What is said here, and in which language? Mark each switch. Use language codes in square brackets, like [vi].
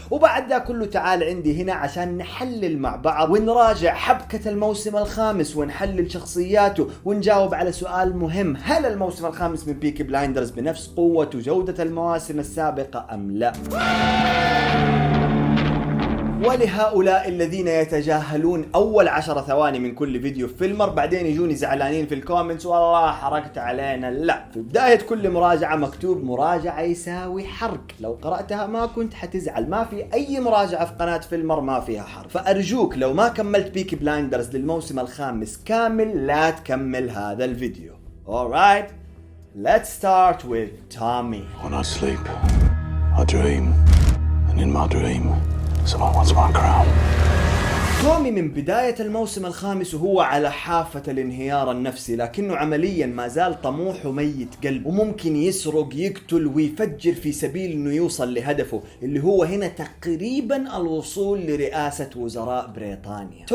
[ar] وبعد ذا كله تعال عندي هنا عشان نحلل مع بعض ونراجع حبكة الموسم الخامس ونحلل شخصياته ونجاوب على سؤال مهم: هل الموسم الخامس من بيكي بلايندرز بنفس قوة وجودة المواسم السابقة أم لا؟ ولهؤلاء الذين يتجاهلون أول 10 ثواني من كل فيديو فيلمر بعدين يجوني زعلانين في الكومنتس والله حرقت علينا، لا، في بداية كل مراجعة مكتوب مراجعة يساوي حرق. لو قرأتها ما كنت حتزعل، ما في أي مراجعة في قناة فيلمر ما فيها حرق. فأرجوك لو ما كملت بيكي بلايندرز للموسم الخامس كامل لا تكمل هذا الفيديو. [en] Alright, let's start with Tommy. When I sleep, I dream, and in my dream, someone wants my crown. [ar] تومي من بداية الموسم الخامس وهو على حافة الانهيار النفسي، لكنه عمليا ما زال طموح وميت قلب، وممكن يسرق يقتل ويفجر في سبيل انه يوصل لهدفه اللي هو هنا تقريبا الوصول لرئاسة وزراء بريطانيا.